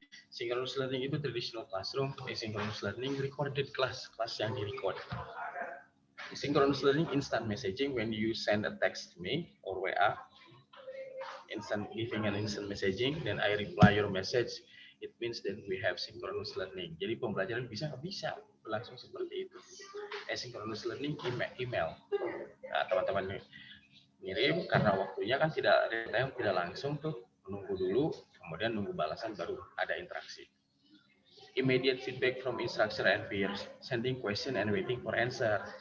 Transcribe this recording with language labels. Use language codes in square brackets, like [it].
[en] Synchronous learning itu traditional classroom, asynchronous learning recorded class yang di-record. Synchronous learning instant messaging when you send a text to me or WA, giving an instant messaging, then I reply your message. It means that we have synchronous learning. [id] Jadi pembelajaran bisa berlangsung seperti itu. [en] Asynchronous learning email. [id] Nah, teman-teman ngirim karena waktunya kan tidak real-time, tidak langsung tuh, menunggu dulu, kemudian nunggu balasan baru ada interaksi. [en] Immediate feedback from instructor and peers, sending question and waiting for answer.